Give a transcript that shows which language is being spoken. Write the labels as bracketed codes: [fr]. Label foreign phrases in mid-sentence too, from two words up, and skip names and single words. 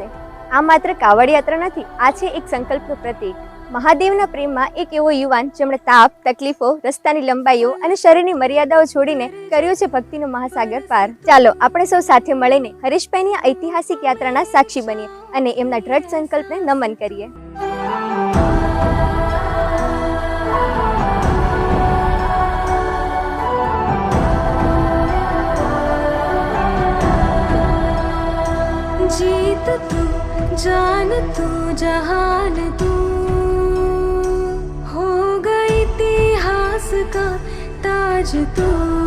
[gu] આ માત્ર કાવડ યાત્રા નથી, આ છે એક સંકલ્પનું પ્રતીક. મહાદેવના પ્રેમમાં એક એવો યુવાન જેમણે તાપ, તકલીફો, રસ્તાની લંબાઈઓ અને શરીરની મર્યાદાઓ છોડીને કર્યો છે ભક્તિનો મહાસાગર પાર. ચાલો આપણે સૌ સાથે મળીને હરેશભાઈની આ ઐતિહાસિક યાત્રાના સાક્ષી બનીએ અને એમના દ્રઢ સંકલ્પને નમન કરીએ. [hi] जीत तू जान तू जहान तू हो गई इतिहास का ताज तू.